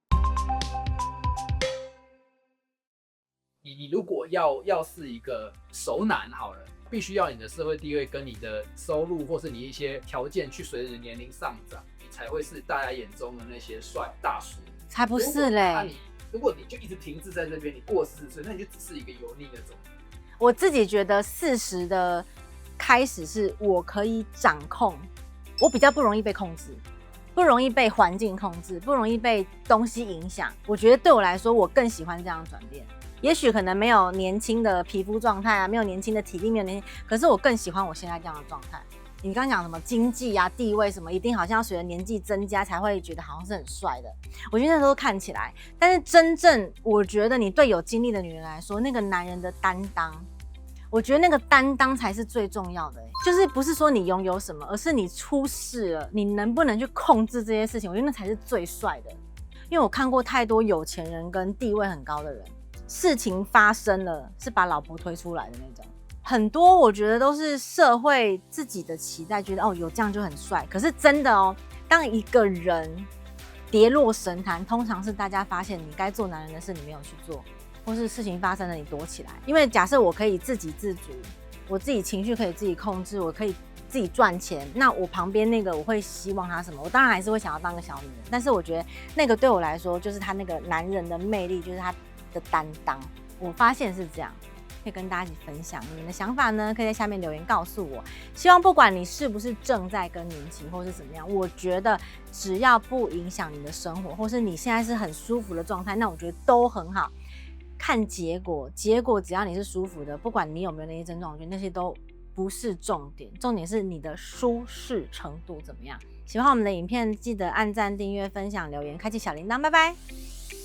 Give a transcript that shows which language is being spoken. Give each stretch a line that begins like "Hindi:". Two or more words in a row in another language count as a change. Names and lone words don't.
Chinese: 你如果要是一個熟男好了，必須要你的社會地位跟你的收入或是你一些條件去隨着年齡上漲，你才會是大家眼中的那些帥大叔。才不是嘞！如果你就一直停滯在這邊，你過40歲，那你就只是一個油膩的种。我自己覺得40的開始是我可以掌控，我比較不容易被控制，不容易被環境控制，不容易被東西影響。我覺得對我來說，我更喜歡這樣的轉變。也許可能沒有年輕的皮膚狀態啊，沒有年輕的體力，沒有年輕，可是我更喜歡我現在這樣的狀態。你剛剛講什麼經濟啊、地位什麼，一定好像要隨着年紀增加才會覺得好像是很帥的。我覺得那時候看起來，但是真正我覺得你對有經歷的女人來說，那個男人的擔當，我覺得那個擔當才是最重要的。就是不是說你擁有什麼，而是你出事了，你能不能去控制這些事情？我覺得那才是最帥的。因為我看過太多有錢人跟地位很高的人，事情發生了是把老婆推出來的那种。很多我覺得都是社會自己的期待，覺得哦有這樣就很帥。可是真的哦，當一個人跌落神壇，通常是大家發現你該做男人的事你沒有去做，或是事情發生了你躲起來。因為假設我可以自給自足，我自己情緒可以自己控制，我可以自己賺錢，那我旁邊那個我會希望他什麼？我当然還是會想要當個小女人，但是我覺得那個對我來說就是他那個男人的魅力，就是他的擔當。我發現是這樣，可以跟大家一起分享。你們的想法呢，可以在下面留言告訴我。希望不管你是不是正在更年期或是怎麼樣，我覺得只要不影響你的生活，或是你現在是很舒服的狀態，那我覺得都很好。看結果，結果只要你是舒服的，不管你有沒有那些症狀，我覺得那些都不是重點，重點是你的舒適程度怎麼樣。喜歡我們的影片，記得按讚、訂閱、分享、留言、開啟小鈴鐺，拜拜。